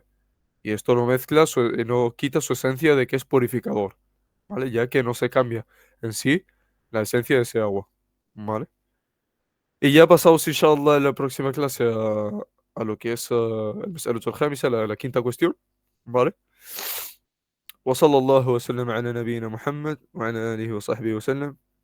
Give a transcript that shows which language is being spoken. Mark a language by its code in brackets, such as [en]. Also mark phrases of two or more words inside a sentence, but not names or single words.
[es] Y esto no mezcla, no quita su esencia de que es purificador, ¿vale? Ya que no se cambia en sí la esencia de ese agua, ¿vale? Y ya pasamos, inshallah, en la próxima clase a lo que es el [ar] مسألة الخامسة, [es] la quinta cuestión, ¿vale? [ar] وصلى الله وسلم على نبينا محمد وعلى آله وصحبه وسلم.